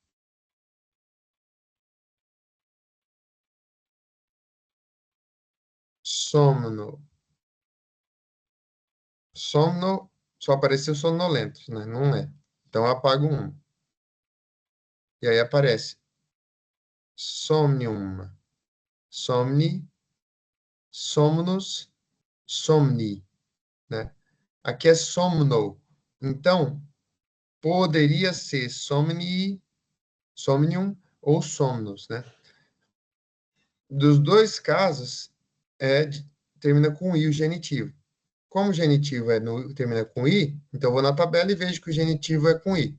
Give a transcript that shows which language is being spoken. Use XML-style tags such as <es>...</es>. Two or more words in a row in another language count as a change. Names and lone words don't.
<pt>Somno. Somno só apareceu sonolento, né? Não é. Então, eu apago um. E aí aparece</pt> <la>somnium, somni, somnus, somni,</la> <pt>né? Aqui é somno. Então, poderia ser</pt> <la>somni, somnium</la> <pt>ou somnus, né? Dos dois casos, termina com i o genitivo. Como o genitivo termina com i, então eu vou na tabela e vejo que o genitivo é com i.</pt>